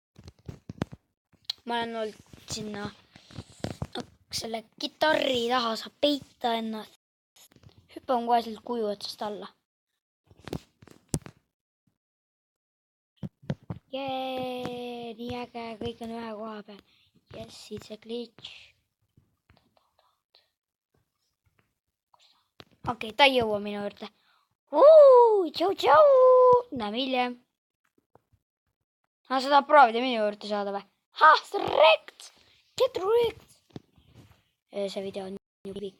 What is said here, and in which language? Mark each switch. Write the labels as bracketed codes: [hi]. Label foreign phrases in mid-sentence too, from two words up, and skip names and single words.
[et] Ma olen olnud sinna selle kitarri taha saab peita ennast. Hüppan kohe sealt kuju otsast alla. Jee, nii äge, kõik on ühe koha peal. [en] Yes, it's a glitch. [et] Okei, ta ei jõua minu juurde. Tšau. Näeme hiljem. Sa tahad proovida minu juurde saada või? Sa rekt! [en] Get wrecked! [et] See video on nii pikk.